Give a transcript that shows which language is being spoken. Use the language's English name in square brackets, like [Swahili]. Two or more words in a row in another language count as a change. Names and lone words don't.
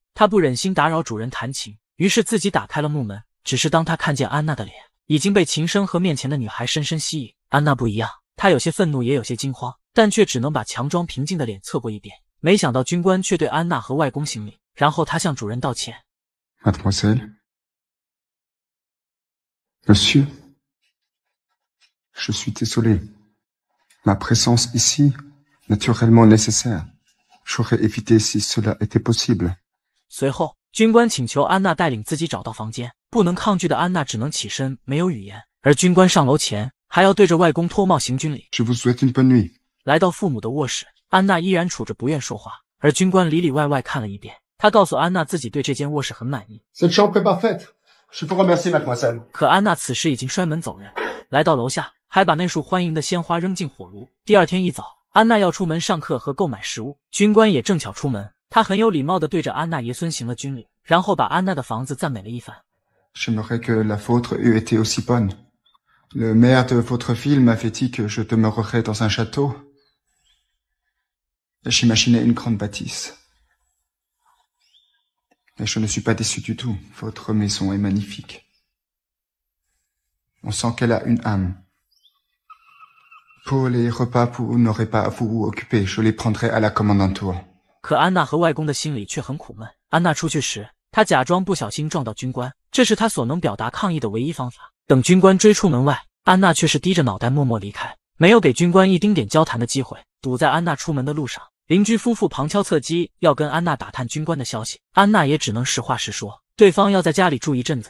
[Chinese] 他不忍心打扰主人弹琴，于是自己打开了木门。只是当他看见安娜的脸，已经被琴声和面前的女孩深深吸引。安娜不一样，她有些愤怒，也有些惊慌，但却只能把强装平静的脸侧过一边。没想到军官却对安娜和外公行礼，然后他向主人道歉。 [French] Mademoiselle, Monsieur, je suis désolé. Ma présence ici, naturellement nécessaire. J'aurais évité si cela était possible. [Chinese] 随后，军官请求安娜带领自己找到房间，不能抗拒的安娜只能起身，没有语言。而军官上楼前，还要对着外公脱帽行军礼。 [French] Je vous souhaite une bonne nuit. [Chinese] 来到父母的卧室，安娜依然处着不愿说话，而军官里里外外看了一遍。他告诉安娜自己对这间卧室很满意。 [French] Cette chambre est parfaite. Je vous remercie, mademoiselle. [Chinese] 可安娜此时已经摔门走人，来到楼下，还把那束欢迎的鲜花扔进火炉。第二天一早，安娜要出门上课和购买食物，军官也正巧出门。他很有礼貌地对着安娜爷孙行了军礼，然后把安娜的房子赞美了一番。 [French] J'aimerais que la vôtre eût été aussi bonne. Le maire de votre ville m'avait dit que je demeurerais dans un château. J'imaginais une grande bâtisse. Mais je ne suis pas déçu du tout. Votre maison est magnifique. On sent qu'elle a une âme. Pour les repas, vous n'aurez pas à vous occuper. Je les prendrai à la commandanture. [Chinese] 可安娜和外公的心里却很苦闷。安娜出去时，她假装不小心撞到军官，这是她所能表达抗议的唯一方法。等军官追出门外，安娜却是低着脑袋默默离开，没有给军官一丁点交谈的机会。堵在安娜出门的路上，邻居夫妇旁敲侧击要跟安娜打探军官的消息，安娜也只能实话实说，对方要在家里住一阵子。